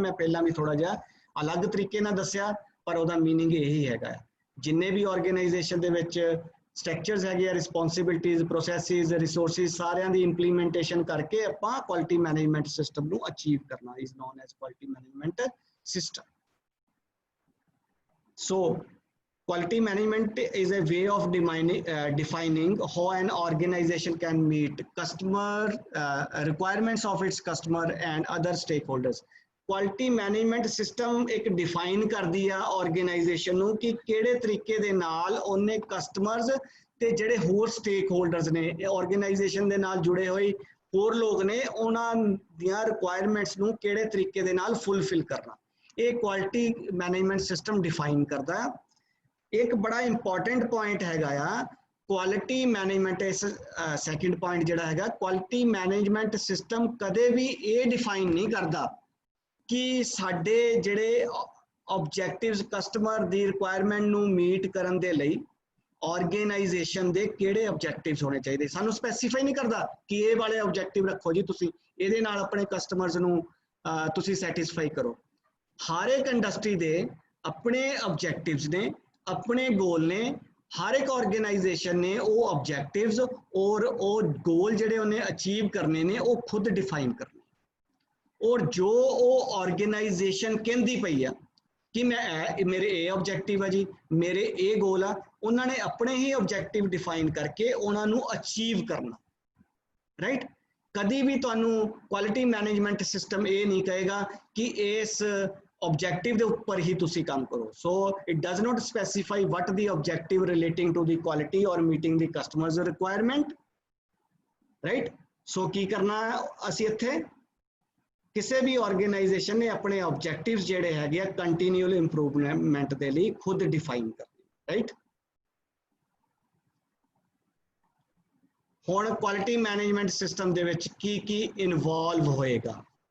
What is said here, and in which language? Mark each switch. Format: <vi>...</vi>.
<pa>ਮੈਂ ਪਹਿਲਾਂ ਵੀ ਥੋੜਾ ਜਿਹਾ ਅਲੱਗ ਤਰੀਕੇ ਨਾਲ ਦੱਸਿਆ ਪਰ ਉਹਦਾ ਮੀਨਿੰਗ ਇਹੀ ਹੈਗਾ। ਜਿੰਨੇ ਵੀ ਆਰਗੇਨਾਈਜੇਸ਼ਨ ਦੇ ਵਿੱਚ ਸਟਰਕਚਰਸ ਹੈਗੇ ਆ, ਰਿਸਪੌਂਸਿਬਿਲਿਟੀਜ਼, ਪ੍ਰੋਸੈਸਿਸ, ਰਿਸੋਰਸਿਸ, ਸਾਰਿਆਂ ਦੀ ਇੰਪਲੀਮੈਂਟੇਸ਼ਨ ਕਰਕੇ ਆਪਾਂ ਕੁਆਲਿਟੀ ਮੈਨੇਜਮੈਂਟ ਸਿਸਟਮ ਨੂੰ ਅਚੀਵ ਕਰਨਾ</pa> <en>Is known as quality management system. So quality management is a way of defining how an organization can meet customer requirements of its customer and other stakeholders।</en> <pa>quality management system ਇੱਕ define ਕਰਦੀ ਆ organization ਨੂੰ ਕਿ ਕਿਹੜੇ ਤਰੀਕੇ ਦੇ ਨਾਲ ਉਹਨੇ customers ਤੇ ਜਿਹੜੇ ਹੋਰ stakeholders ਨੇ, organization ਦੇ ਨਾਲ ਜੁੜੇ ਹੋਏ ਹੋਰ ਲੋਕ ਨੇ, ਉਹਨਾਂ ਦੀਆਂ requirements ਨੂੰ ਕਿਹੜੇ ਤਰੀਕੇ ਦੇ ਨਾਲ fulfill ਕਰਨਾ। ਇਹ quality management system define ਕਰਦਾ ਹੈ। ਇੱਕ ਬੜਾ ਇੰਪੋਰਟੈਂਟ ਪੁਆਇੰਟ ਹੈਗਾ ਆ ਕੁਆਲਿਟੀ ਮੈਨੇਜਮੈਂਟ। ਇਸ ਸੈਕਿੰਡ ਪੁਆਇੰਟ ਜਿਹੜਾ ਹੈਗਾ, ਕੁਆਲਿਟੀ ਮੈਨੇਜਮੈਂਟ ਸਿਸਟਮ ਕਦੇ ਵੀ ਇਹ ਡਿਫਾਈਨ ਨਹੀਂ ਕਰਦਾ ਕਿ ਸਾਡੇ ਜਿਹੜੇ ਆਬਜੈਕਟਿਵਸ ਕਸਟਮਰ ਦੀ ਰਿਕੁਆਇਰਮੈਂਟ ਨੂੰ ਮੀਟ ਕਰਨ ਦੇ ਲਈ ਆਰਗੇਨਾਈਜੇਸ਼ਨ ਦੇ ਕਿਹੜੇ ਆਬਜੈਕਟਿਵਸ ਹੋਣੇ ਚਾਹੀਦੇ। ਸਾਨੂੰ ਸਪੈਸੀਫਾਈ ਨਹੀਂ ਕਰਦਾ ਕਿ ਇਹ ਵਾਲੇ ਆਬਜੈਕਟਿਵ ਰੱਖੋ ਜੀ, ਤੁਸੀਂ ਇਹਦੇ ਨਾਲ ਆਪਣੇ ਕਸਟਮਰਸ ਨੂੰ ਤੁਸੀਂ ਸੈਟੀਸਫਾਈ ਕਰੋ। ਹਰ ਇੱਕ ਇੰਡਸਟਰੀ ਦੇ ਆਪਣੇ ਆਬਜੈਕਟਿਵਸ ਨੇ, ਆਪਣੇ ਗੋਲ ਨੇ। ਹਰ ਇੱਕ ਆਰਗੇਨਾਈਜੇਸ਼ਨ ਨੇ ਉਹ ਆਬਜੈਕਟਿਵਸ ਔਰ ਉਹ ਗੋਲ ਜਿਹੜੇ ਉਹਨੇ ਅਚੀਵ ਕਰਨੇ ਨੇ ਉਹ ਖੁਦ ਡਿਫਾਈਨ ਕਰਨੇ। ਔਰ ਜੋ ਉਹ ਆਰਗੇਨਾਈਜੇਸ਼ਨ ਕਹਿੰਦੀ ਪਈ ਆ ਕਿ ਮੈਂ ਮੇਰੇ ਇਹ ਆਬਜੈਕਟਿਵ ਆ ਜੀ, ਮੇਰੇ ਇਹ ਗੋਲ ਆ, ਉਹਨਾਂ ਨੇ ਆਪਣੇ ਹੀ ਆਬਜੈਕਟਿਵ ਡਿਫਾਈਨ ਕਰਕੇ ਉਹਨਾਂ ਨੂੰ ਅਚੀਵ ਕਰਨਾ, ਰਾਈਟ। ਕਦੀ ਵੀ ਤੁਹਾਨੂੰ ਕੁਆਲਿਟੀ ਮੈਨੇਜਮੈਂਟ ਸਿਸਟਮ ਇਹ ਨਹੀਂ ਕਹੇਗਾ ਕਿ ਇਸ objective ਦੇ ਉੱਪਰ ਹੀ ਤੁਸੀਂ ਕੰਮ ਕਰੋ।</pa> <en>So it does not specify what the objective relating to the quality or meeting the customer's requirement, right?</en> <pa>So ਕੀ ਕਰਨਾ ਅਸੀਂ ਇੱਥੇ ਕਿਸੇ ਵੀ ਆਰਗੇਨਾਈਜੇਸ਼ਨ ਨੇ ਆਪਣੇ ਆਬਜੈਕਟਿਵਸ ਜਿਹੜੇ ਹੈਗੇ ਆ ਕੰਟੀਨਿਊਅਲ ਇੰਪਰੂਵਮੈਂਟ ਦੇ ਲਈ ਖੁਦ ਡਿਫਾਈਨ ਕਰਨੇ, ਰਾਈਟ। ਹੁਣ ਕੁਆਲਿਟੀ ਮੈਨੇਜਮੈਂਟ ਸਿਸਟਮ ਦੇ ਵਿੱਚ ਕੀ ਕੀ ਇਨਵੋਲਵ ਹੋਏਗਾ।</pa>